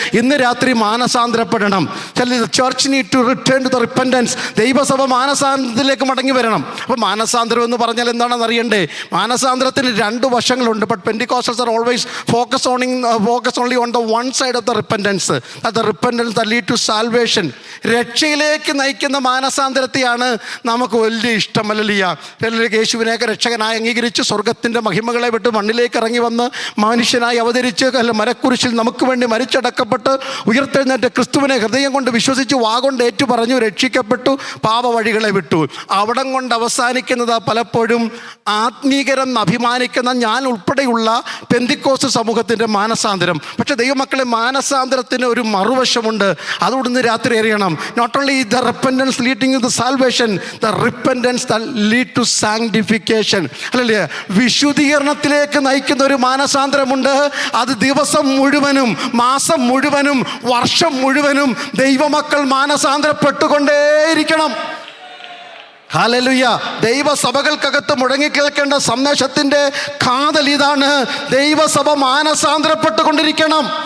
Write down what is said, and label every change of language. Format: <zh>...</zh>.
<ml>ഇന്ന് രാത്രി മാനസാന്തരപ്പെടണം.</ml> <en>Church need to return to the repentance.</en> <ml>ദൈവസഭ മാനസാന്തരത്തിലേക്ക് മടങ്ങി വരണം. അപ്പോൾ മാനസാന്തരം എന്ന് പറഞ്ഞാൽ എന്താണെന്ന് അറിയണ്ടേ? മാനസാന്തരത്തിന് രണ്ട് വശങ്ങളുണ്ട്.</ml> <en>But pentecostals are always focus only on the one side of the repentance. The repentance that lead to salvation.</en> <ml>രക്ഷയിലേക്ക് നയിക്കുന്ന മാനസാന്തരത്തെയാണ് നമുക്ക് വലിയ ഇഷ്ടമല്ലിയ. യേശുവിനെയൊക്കെ രക്ഷകനായി അംഗീകരിച്ച് സ്വർഗത്തിൻ്റെ മഹിമകളെ വിട്ട് മണ്ണിലേക്ക് ഇറങ്ങി വന്ന് മനുഷ്യനായി അവതരിച്ച് മരക്കുരിശിൽ നമുക്ക് വേണ്ടി മരിച്ചടക്കപ്പെട്ട് ഉയർത്തെഴുന്നേറ്റ ക്രിസ്തുവിനെ ഹൃദയം കൊണ്ട് വിശ്വസിച്ച് വാഗൊണ്ട് ഏറ്റു പറഞ്ഞു രക്ഷിക്കപ്പെട്ടു, പാപവഴികളെ വിട്ടു. അവിടം കൊണ്ട് അവസാനിക്കുന്നത് പലപ്പോഴും ആത്മീകരം അഭിമാനിക്കുന്ന ഞാൻ ഉൾപ്പെടെയുള്ള പെന്തിക്കോസ്ത് സമൂഹത്തിൻ്റെ മാനസാന്തരം. പക്ഷേ ദൈവമക്കളെ, മാനസാന്തരത്തിന് ഒരു മറുവശമുണ്ട്. അതുകൊണ്ട് ഇന്ന് രാത്രി അറിയണം.</ml> <en>Not only the repentance leading to the salvation, the repentance that lead to sanctification.</en> <ml>അല്ലേ? വിശുദ്ധീകരണത്തിലേക്ക് നയിക്കുന്ന ഒരു മാനസാന്തരമുണ്ട്. അത് ദിവസം മുഴുവനും, മാസം മുഴുവനും, വർഷം മുഴുവനും ദൈവമക്കൾ മാനസാന്തരപ്പെട്ടുകൊണ്ടേയിരിക്കണം. ഹല്ലേലൂയ. ദൈവസഭകൾക്കകത്ത് മുഴങ്ങിക്കേൾക്കേണ്ട സന്ദേശത്തിൻ്റെ കാതൽ ഇതാണ്: ദൈവസഭ മാനസാന്തരപ്പെട്ടുകൊണ്ടിരിക്കണം.</ml>